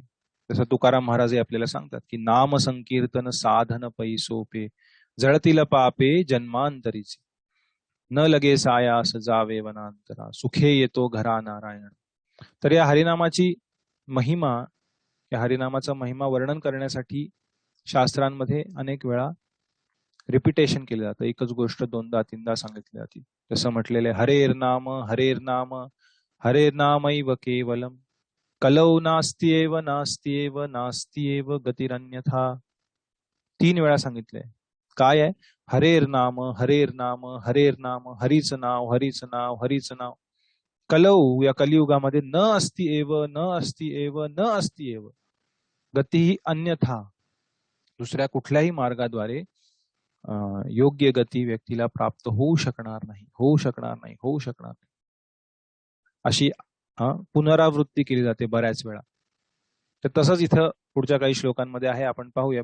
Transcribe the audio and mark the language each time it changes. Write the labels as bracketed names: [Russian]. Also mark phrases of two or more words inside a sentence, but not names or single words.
[Marathi] जसं तुकाराम महाराज आपल्याला सांगतात की नाम संकीर्तन साधन पैसोपे, जळतील पापे जन्मांतरीचे, न लगे सायास जावे वनांतरा, सुखे येतो घरा नारायण. तर या हरिनामाची महिमा, या हरिनामाचा महिमा वर्णन करण्यासाठी शास्त्रांमध्ये अनेक वेळा रिपिटेशन केलं जातं. एकच गोष्ट 2दा 3दा सांगितली जाते. जसं म्हटलेलं आहे, [Sanskrit] हरेर नाम हरेर नाम हरेर नामैव केवलम, कलौ नास्त्येव नास्त्येव नास्त्येव गतिरन्यथा. [Marathi] 3 वेळा सांगितलंय. काय आहे? [Sanskrit] हरेर नाम हरेर नाम हरेर नाम, [Marathi] हरीच नाव हरीच नाव हरीच नाव. [Sanskrit] कलौ या कलियुगामध्ये न अस्ति एव न अस्ति एव न अस्ति एव गती ही अन्यथा. [Marathi] दुसऱ्या कुठल्याही मार्गाद्वारे योग्य गती व्यक्तीला प्राप्त होऊ शकणार नाही, होऊ शकणार नाही, होऊ शकणार नाही, अशी पुनरावृत्ती केली जाते बऱ्याच वेळा. तर तसंच इथं पुढच्या काही श्लोकांमध्ये आहे, आपण पाहूया.